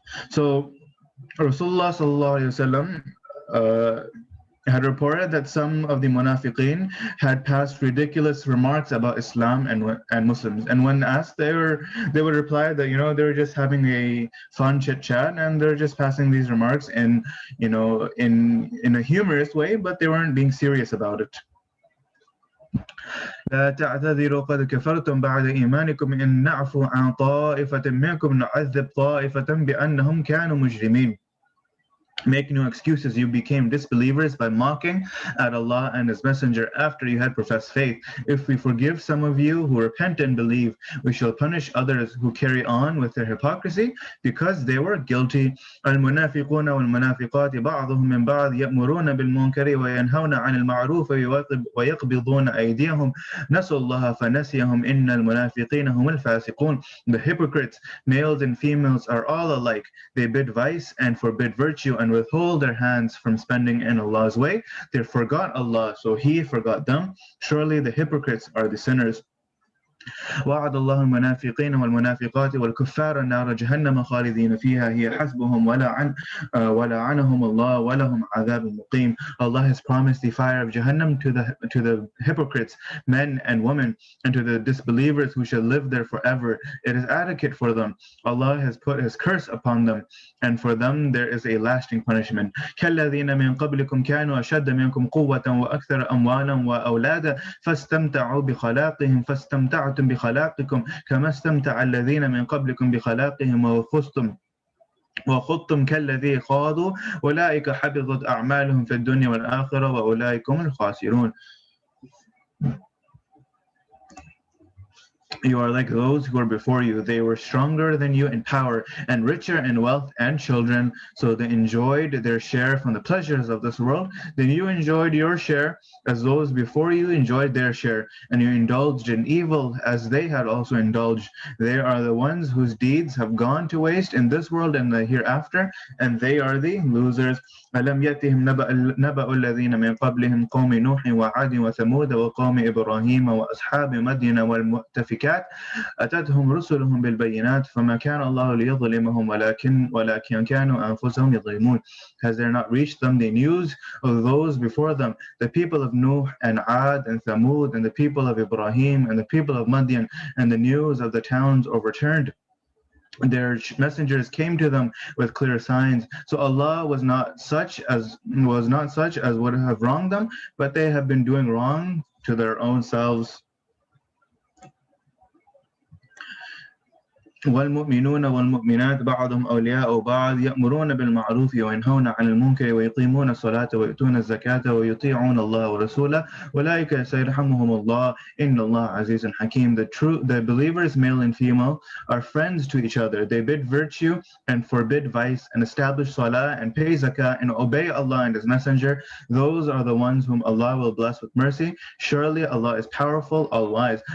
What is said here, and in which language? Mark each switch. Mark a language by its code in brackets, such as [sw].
[en] So Rasulullah [ar] sallallahu alaihi wasallam [en] had reported that some of the munafiqeen had passed ridiculous remarks about Islam and Muslims, and when asked, they would reply that they were just having a fun chit chat and they're just passing these remarks in a humorous way, but they weren't being serious about it. [ar] لا تعتذروا قد كفرتم بعد إيمانكم إن نعفو عن طائفة منكم نعذب طائفة بأنهم كانوا مجرمين. [en] Make no excuses, you became disbelievers by mocking at Allah and His Messenger after you had professed faith. If we forgive some of you who repent and believe, we shall punish others who carry on with their hypocrisy because they were guilty. [ar] المنافقون والمنافقات بعضهم من بعض يأمرون بالمنكر وينهون عن المعروف ويقبضون أيديهم نسوا الله فنسيهم إن المنافقين هم الفاسقون. [en] The hypocrites, males and females, are all alike. They bid vice and forbid virtue and withhold their hands from spending in Allah's way. They forgot Allah, so He forgot them. Surely the hypocrites are the sinners. [ar] وعد الله المنافقين والمنافقات والكفار نار جهنم خالدين فيها هي حسبهم ولعنهم الله ولهم عذاب مقيم. [en] Allah has promised the fire of Jahannam to the hypocrites, men and women, and to the disbelievers who shall live there forever. It is adequate for them. Allah has put His curse upon them, and for them there is a lasting punishment. [ar] كالذين من قبلكم كانوا أشد منكم قوة وأكثر أموالا وأولادا فاستمتعوا بخلاقهم فاستمتعوا بخلاقكم كما استمتع الذين من قبلكم بخلاقهم وخضتم كالذي خاضوا أولئك حبطت أعمالهم في الدنيا والآخرة وأولئك هم الخاسرون. [en] You are like those who were before you. They were stronger than you in power and richer in wealth and children, so they enjoyed their share from the pleasures of this world. Then you enjoyed your share as those before you enjoyed their share, and you indulged in evil as they had also indulged. They are the ones whose deeds have gone to waste in this world and the hereafter, and they are the losers. [ar] ألم يأتهم نبأ الذين من قبلهم قوم نوح وعاد وثمود وقوم إبراهيم وأصحاب مدين والمؤتفكات أتتهم رسلهم بالبينات فما كان الله ليظلمهم ولكن كانوا أنفسهم يظلمون. [en] Has there not reached them the news of those before them, the people of Nuh and Ad and Thamud, and the people of Ibrahim and the people of Madian, and the news of the towns overturned? their messengers came to them with clear signs. So Allah was not such as would have wronged them, but they have been doing wrong to their own selves. [ar] والمؤمنون والمؤمنات بعضهم أولياء بعض يأمرون بالمعروف وينهون عن المنكر ويقيمون الصلاة ويؤتون الزكاة ويطيعون الله ورسوله أولئك سيرحمهم الله إن الله عزيز حكيم. [en] The believers, male and female, are friends to each other. They bid virtue and forbid vice and establish salah and pay zakah and obey Allah and His Messenger. Those are the ones whom Allah will bless with mercy. Surely Allah is powerful, all-wise.